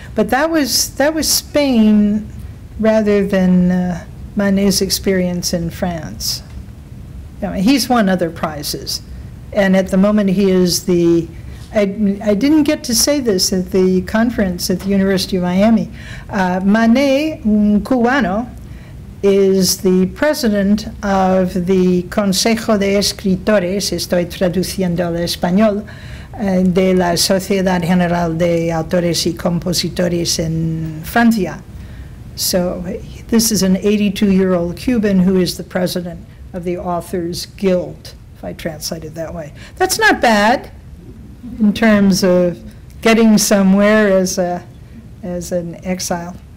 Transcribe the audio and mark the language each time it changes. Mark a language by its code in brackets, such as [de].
[en] But that was Spain rather than Manet's experience in France. You know, he's won other prizes, and at the moment he is the I didn't get to say this at the conference at the University of Miami. [es] Manet, un cubano, [en] is the president of the [es] Consejo de Escritores, estoy traduciendo al español, de la Sociedad General de Autores y Compositores en Francia. [en] So this is an 82-year-old Cuban who is the president of the Authors Guild, if I translate it that way. That's not bad in terms of getting somewhere as an exile.